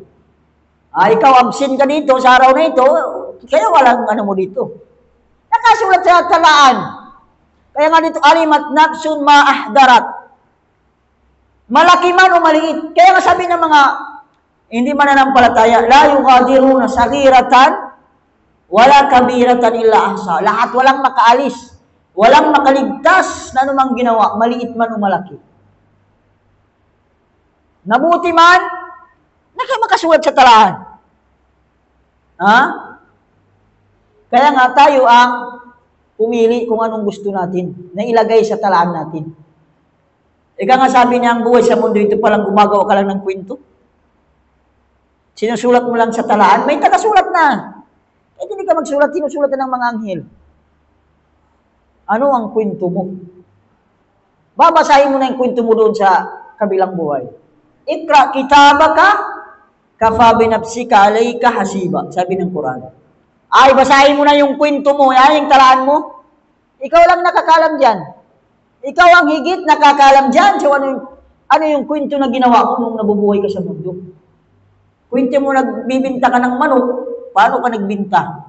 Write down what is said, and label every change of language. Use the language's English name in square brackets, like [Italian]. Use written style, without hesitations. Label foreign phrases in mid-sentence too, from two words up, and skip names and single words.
[Filipino] Ikaw absent ka dito sa araw na ito, kaya walang ano mo dito. Nakasulat sa talaan. Kaya nga dito, [Arabic] علمت نفس ما أحضرت. [Filipino] Malaki man o maliit. Kaya nga sabi ng mga hindi mananampalataya, [Arabic] لا يغادرون صغيرة ولا كبيرة إلا أحصى. [Filipino] Lahat walang makaalis. Walang makaligtas na anumang ginawa, maliit man o malaki. Nabuti man, makasulat sa talaan. Kaya nga tayo ang pumili kung anong gusto natin na ilagay sa talaan natin. Ika nga sabi niya, ang buhay sa mundo ito palang gumagawa ka lang ng kwento. Sinusulat mo lang sa talaan, may tagasulat na. Kahit hindi ka magsulat, sinusulat ng mga anghel. Ano ang kwento mo? Babasahin mo na yung kwento mo doon sa kabilang buhay. [Arabic] اقرأ كتابك كفى بنفسك عليك حسيبا, [Filipino] sabi ng Quran. Basahin mo na yung kwento mo, yung talaan mo. Ikaw lang nakakalam dyan. Ikaw ang higit nakakalam dyan. So ano yung kwento na ginawa mo nung nabubuhay ka sa mundo? Kwento mo nagbibinta ka ng manok, paano ka nagbinta?